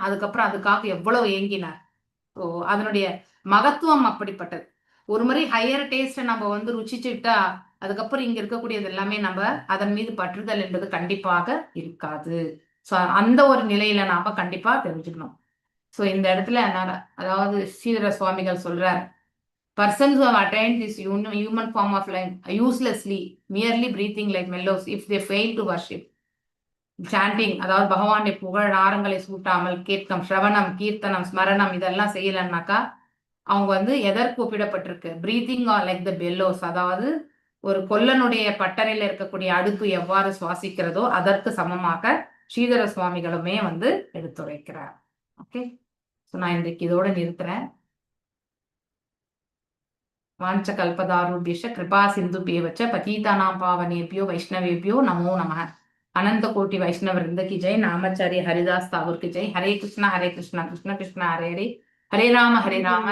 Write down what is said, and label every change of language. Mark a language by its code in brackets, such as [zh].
[ta] அதுக்கப்புறம் அதுக்காக எவ்வளவு ஏங்கினார். ஸோ அதனுடைய மகத்துவம் அப்படிப்பட்டது. ஒரு முறை ஹையர் டேஸ்ட்டை நம்ம வந்து ருச்சிச்சுட்டா அதுக்கப்புறம் இங்க இருக்கக்கூடியது எல்லாமே நம்ம அதன் மீது பற்றுதல் என்பது கண்டிப்பாக இருக்காது. ஸோ அந்த ஒரு நிலையில நாம கண்டிப்பா தெரிஞ்சுக்கணும். ஸோ இந்த இடத்துல அதாவது ஸ்ரீதர சுவாமிகள் சொல்றார், [en] persons who have attained this human form of life uselessly, merely breathing like mellows, if they fail to worship, [ta] sanding, அதாவது பகவானுடைய புகழ் நாரங்களை சூட்டாமல் கேட்கம், ஸ்ரவணம், கீர்த்தனம், ஸ்மரணம் இதெல்லாம் செய்யலன்னாக்கா அவங்க வந்து எதற்கு ஒப்பிடப்பட்டிருக்கு? [en] breathing like the bellows, [ta] அதாவது ஒரு கொல்லனுடைய பட்டறையில இருக்கக்கூடிய அடுப்பு எவ்வாறு சுவாசிக்கிறதோ அதற்கு சமமாக ஸ்ரீதர சுவாமிகளுமே வந்து எடுத்துரைக்கிறார். ஓகே, ஸோ நான் இன்றைக்கு இதோட நிறுத்துறேன். [sa] வாஞ்ச கல்பதாருபியஷ கிருபா சிந்துபியவச்ச பதீதானாம் பாவனேபியோ வைஷ்ணவேபியோ நமோ நமः. [hi] अनंत कोटि वैष्णव वृंद की जय. नामाचार्य हरिदास ठाकुर की जय. [sa] हरे कृष्णा कृष्ण कृष्ण हरे हरे, हरे राम राम